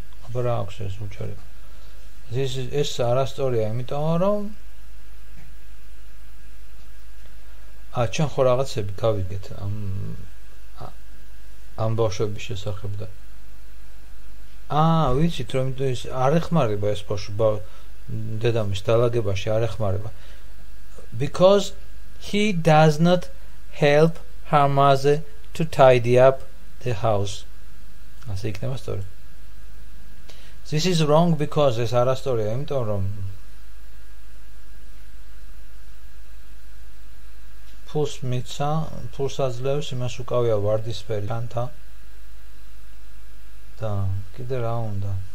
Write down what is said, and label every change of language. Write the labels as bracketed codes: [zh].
[ka] აბა რა აქვს ეს უჩარი. ეს არასწორია, იმიტომ რომ ჩვენ ხო რაღაცები გავიგეთ ამ ბავშვების შესახებ და ვიცით რომ ის არ ეხმარება ეს ბავშვი დედამის დალაგებაში არ ეხმარება. [en] Because he does not help her mother to tidy up the house. [ka] ასე იქნება სწორი. [en] This is wrong because [ka] ეს არასწორია, იმიტომ რომ ფულს მიცა, ფულს აძლევს, იმას უკავია ვარდისფერი ჩანთა და კიდე რა უნდა?